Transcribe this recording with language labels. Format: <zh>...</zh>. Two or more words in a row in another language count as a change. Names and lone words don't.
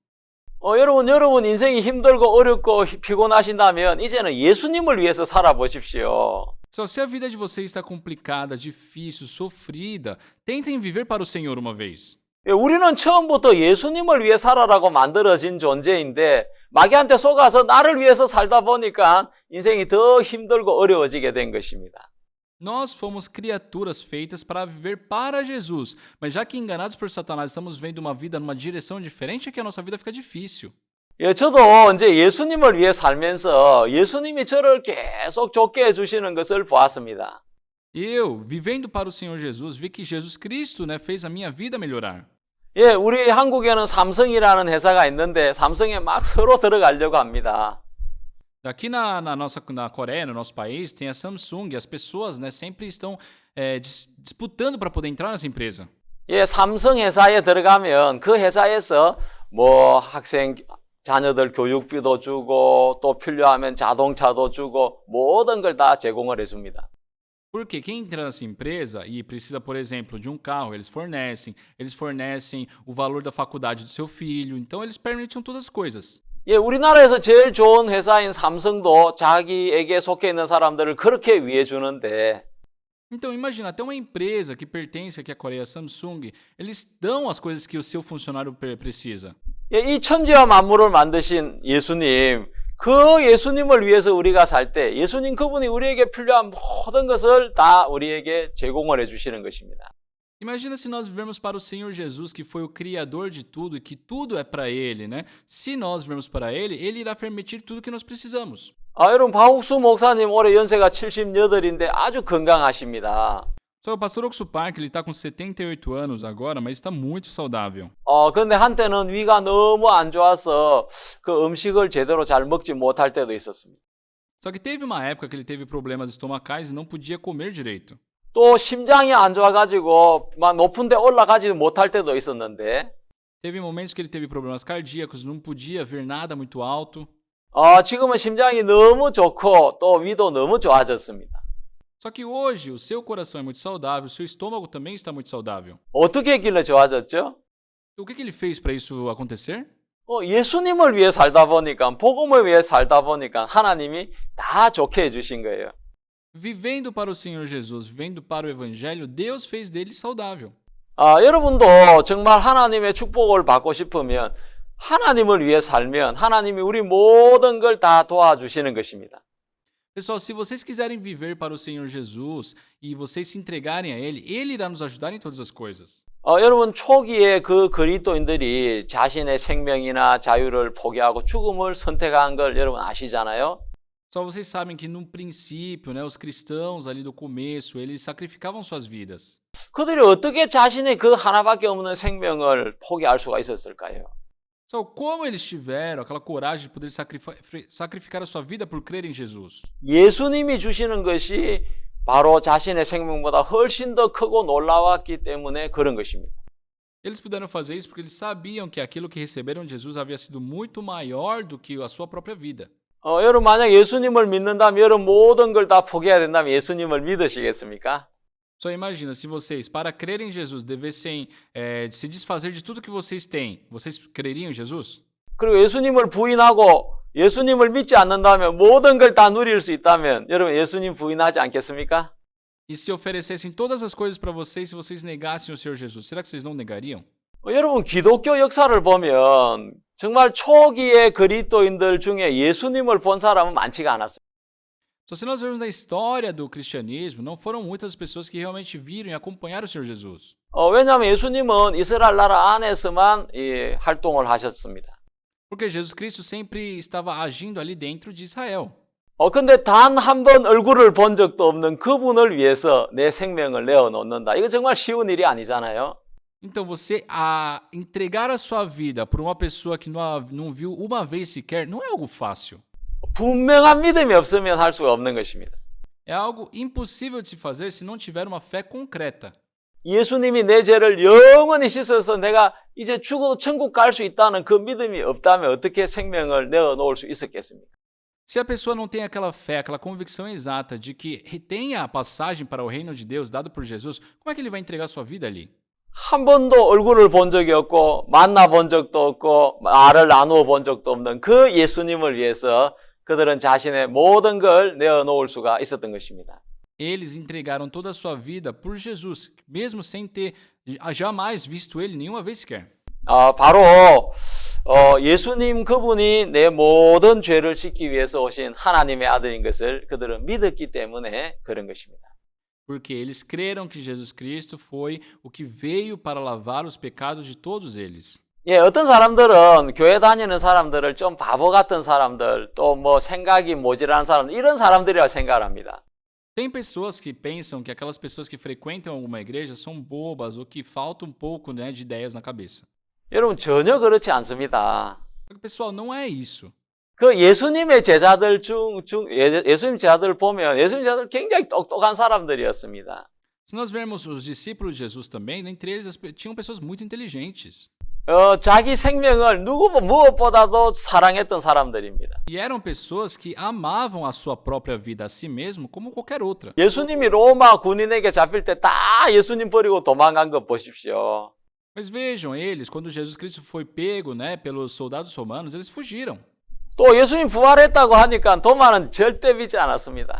<ko>여러분 인생이 힘들고 어렵고 피곤하신다면 이제는 예수님을 위해서 살아보십시오.</ko> <pt>Só se a vida de vocês está complicada, difícil, sofrida, tentem viver para o Senhor uma vez.</pt> <ko>우리는 처음부터 예수님을 위해 살아라고 만들어진 존재인데 마귀한테 속아서 나를 위해서 살다 보니까 인생이 더 힘들고 어려워지게 된 것입니다.</ko> <pt>Nós fomos criaturas feitas para viver para Jesus, mas já que enganados por Satanás estamos vendo uma vida numa direção diferente, é que a nossa vida fica difícil.</pt> <ko>저도 이제 예수님을 위해 살면서 예수님이 저를 계속 좋게 해주시는 것을 보았습니다.</ko> <pt>Eu, vivendo para o Senhor Jesus, vi que Jesus Cristo, né, fez a minha vida melhorar.</pt> <ko>우리 한국에는 삼성이라는 회사가 있는데 삼성에 막 서로 들어가려고 합니다.</ko> <pt>Aqui na Coreia, no nosso país, tem a Samsung, e as pessoas, né, sempre estão disputando para poder entrar nessa empresa.</pt> <ko>삼성 회사에 들어가면 그 회사에서 학생 자녀들 교육비도 주고 또 필요하면 자동차도 주고 모든 걸 다 제공을 해줍니다.</ko> <pt>Porque quem entra nessa empresa e precisa, por exemplo, de um carro, eles fornecem o valor da faculdade do seu filho, então eles permitem todas as coisas.</pt> <ko>우리나라에서 제일 좋은 회사인 삼성도 자기에게 속해 있는 사람들을 그렇게 위해 주는데</ko> <pt>Então imagina, até uma empresa que pertence aqui à Coreia, Samsung, eles dão as coisas que o seu funcionário precisa.</pt> <ko>이 천지와 만물을 만드신 예수님, 그 예수님을 위해서 우리가 살 때 예수님 그분이 우리에게 필요한 모든 것을 다 우리에게 제공을 해주시는 것입니다.</ko> <pt>Imagina se nós vivermos para o Senhor Jesus, que foi o criador de tudo e que tudo é para ele, né? Se nós vivermos para ele, ele irá permitir tudo que nós precisamos.</pt> <ko>여러분 박옥수 목사님 올해 연세가 78인데 아주 건강하십니다.</ko> <pt>Só o pastor Oxo Park, ele está com 78 anos agora, mas está muito saudável.</pt> <ko>근데 한때는 위가 너무 안 좋아서 그 음식을 제대로 잘 먹지 못할 때도 있었습니다.</ko> <pt>Só que teve uma época que ele teve problemas estomacais e não podia comer direito.</pt> <ko>또 심장이 안 좋아가지고 막 높은 데 올라가지 못할 때도 있었는데</ko> <pt>Teve momentos que ele teve problemas cardíacos, não podia ver nada muito alto.</pt> <ko>지금은 심장이 너무 좋고 또 위도 너무 좋아졌습니다.</ko> <pt>Só que hoje o seu coração é muito saudável, o seu estômago também está muito saudável.</pt> <ko>어떻게 했길래 좋아졌죠?</ko> <pt>O que ele fez para isso acontecer?</pt> <ko>예수님을 위해 살다 보니까 복음을 위해 살다 보니까 하나님이 다 좋게 해주신 거예요.</ko> <pt>Vivendo para o Senhor Jesus, vivendo para o Evangelho, Deus fez dele saudável.</pt> <ko>여러분도 정말 하나님의 축복을 받고 싶으면 하나님을 위해 살면 하나님이 우리 모든 걸 다 도와주시는 것입니다.</ko> <pt>Pessoal, se vocês quiserem viver para o Senhor Jesus e vocês se entregarem a Ele, Ele irá nos ajudar em todas as coisas.</pt> <ko>여러분 초기에 그 그리스도인들이 자신의 생명이나 자유를 포기하고 죽음을 선택한 걸 여러분 아시잖아요?</ko> <pt>Só vocês sabem que no princípio, né, os cristãos ali do começo, eles sacrificavam suas vidas.</pt> <ko>그들이 어떻게 자신의 그 하나밖에 없는 생명을 포기할 수가 있었을까요?</ko> <pt>Só como eles tiveram aquela coragem de poder sacrificar a sua vida por crer em Jesus?</pt> <ko>예수님이 주시는 것이 바로 자신의 생명보다 훨씬 더 크고 놀라웠기 때문에 그런 것입니다.</ko> <pt>Eles puderam fazer isso porque eles sabiam que aquilo que receberam de Jesus havia sido muito maior do que a sua própria vida.</pt> <ko>여러분 만약 예수님을 믿는다면 여러분 모든 걸 다 포기해야 된다면 예수님을 믿으시겠습니까?</ko> <pt>Só imagina, se vocês, para crer em Jesus, devessem se desfazer de tudo que vocês têm, vocês creriam em Jesus?</pt> <ko>그리고 예수님을 부인하고 예수님을 믿지 않는다면 모든 걸 다 누릴 수 있다면 여러분 예수님 부인하지 않겠습니까?</ko> <pt>E se oferecessem todas as coisas para vocês, se vocês negassem o Senhor Jesus, será que vocês não negariam?</pt> <ko>여러분 기독교 역사를 보면 정말 초기의 그리스도인들 중에 예수님을 본 사람은 많지가 않았어요.</ko> <pt>Só se nós vermos na história do cristianismo, não foram muitas pessoas que realmente viram e acompanharam o Senhor Jesus.</pt> <ko>왜냐하면 예수님은 이스라엘 나라 안에서만 활동을 하셨습니다.</ko> <pt>Porque Jesus Cristo sempre estava agindo ali dentro de Israel.</pt> <ko>근데 단 한 번 얼굴을 본 적도 없는 그분을 위해서 내 생명을 내어놓는다. 이거 정말 쉬운 일이 아니잖아요.</ko> <pt>Então você entregar a sua vida por uma pessoa que não viu uma vez sequer, não é algo fácil.</pt> <ko>분명한 믿음이 없으면 할 수가 없는 것입니다.</ko> <pt>É algo impossível de se fazer se não tiver uma fé concreta.</pt> <ko>예수님이 내 죄를 영원히 씻어서 내가 이제 죽어도 천국 갈 수 있다는 그 믿음이 없다면 어떻게 생명을 내어놓을 수 있었겠습니까?</ko> <pt>Se a pessoa não tem aquela fé, aquela convicção exata de que tem a passagem para o reino de Deus dado por Jesus, como é que ele vai entregar sua vida ali?</pt> <ko>한 번도 얼굴을 본 적이 없고 만나본 적도 없고 말을 나누어 본 적도 없는 그 예수님을 위해서 그들은 자신의 모든 걸 내어놓을 수가 있었던 것입니다.</ko> <pt>Eles entregaram toda a sua vida por Jesus, mesmo sem ter jamais visto ele nenhuma vez sequer.</pt> <ko>바로 예수님 그분이 내 모든 죄를 씻기 위해서 오신 하나님의 아들인 것을 그들은 믿었기 때문에 그런 것입니다.</ko> <pt>Porque eles creram que Jesus Cristo foi o que veio para lavar os pecados de todos eles.</pt> <ko>어떤 사람들은 교회 다니는 사람들을 좀 바보 같은 사람들, 또 뭐 생각이 모자란 사람들, 이런 사람들이라 생각을 합니다.</ko> <pt>Tem pessoas que pensam que aquelas pessoas que frequentam alguma igreja são bobas ou que falta um pouco, né, de ideias na cabeça.</pt> <ko>여러분 전혀 그렇지 않습니다.</ko> <pt>Só que, pessoal, não é isso.</pt> <ko>그 예수님의 제자들 예수님 제자들 보면 예수님 제자들 굉장히 똑똑한 사람들이었습니다.</ko> <pt>Se nós vermos os discípulos de Jesus também, dentre eles tinham pessoas muito inteligentes.</pt> <ko>자기 생명을 무엇보다도 사랑했던 사람들입니다.</ko> <pt>E eram pessoas que amavam a sua própria vida a si mesmo como qualquer outra.</pt> <ko>예수님이 로마 군인에게 잡힐 때 다 예수님 버리고 도망간 거 보십시오.</ko> <pt>Mas vejam, eles, quando Jesus Cristo foi pego, né, pelos soldados romanos, eles fugiram.</pt> <ko>또 예수님 부활했다고 하니까 도마는 절대 믿지 않았습니다.</ko>